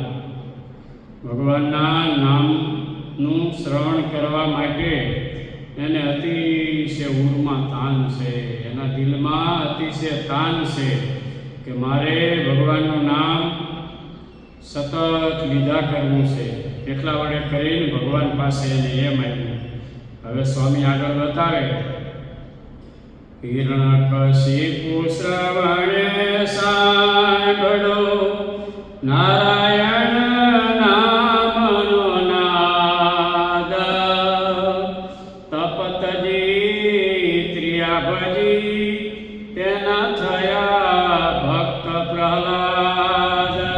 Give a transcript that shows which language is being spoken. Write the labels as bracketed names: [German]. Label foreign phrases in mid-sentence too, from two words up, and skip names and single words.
[Gujarati] ભગવાનના નામનું શ્રવણ કરવા માટે એને અતિશય ઉર્મા તાન છે, એના દિલમાં અતિશય તાન છે કે મારે ભગવાનનું નામ સતત લીધા કરવું છે। એટલા વડે કરીને ભગવાન પાસે એને એ માગ્યું। હવે સ્વામી આગળ બતાવે હિરણ્યકશિપુ શ્રવણે સાંભળો નારાયણ નામનો નાદ। તપતજી ત્રિયા ભજી તેના થયા ભક્ત પ્રહ્લાદ।